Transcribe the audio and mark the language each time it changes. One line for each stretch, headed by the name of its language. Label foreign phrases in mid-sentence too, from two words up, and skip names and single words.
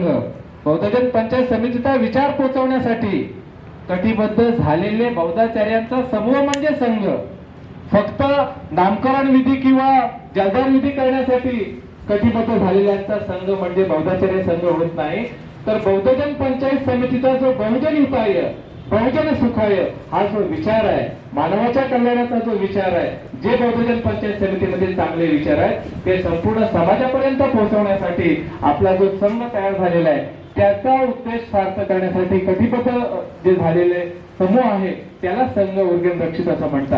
Marathi: बौद्धजन पंचायत समितीचा विचार पोहोचवण्यासाठी कटिबद्ध झालेले बौद्धाचार्यांचा समूह म्हणजे संघ. फक्त नामकरण विधी किंवा जलदार विधी करण्यासाठी कटिबद्ध झालेल्यांचा संघ म्हणजे बौद्धाचार्य संघ होत नाही, तर बौद्धजन पंचायत समितीचा जो
Pali: बहुजन हिताय बहुजन सुखाय
Marathi: हा जो विचार आहे, मानवाच्या कल्याणाचा जो विचार आहे, जे बौद्धजन पंचायत समितीमध्ये चांगले विचार आहेत ते संपूर्ण समाजापर्यंत पोहोचवण्यासाठी आपला जो संघ तयार झालेला आहे त्याचा उद्देश सार्थ करण्यासाठी कटिबद्ध जे झालेले समूह आहे त्याला संघ उर्गेन रक्षित असं म्हणतात.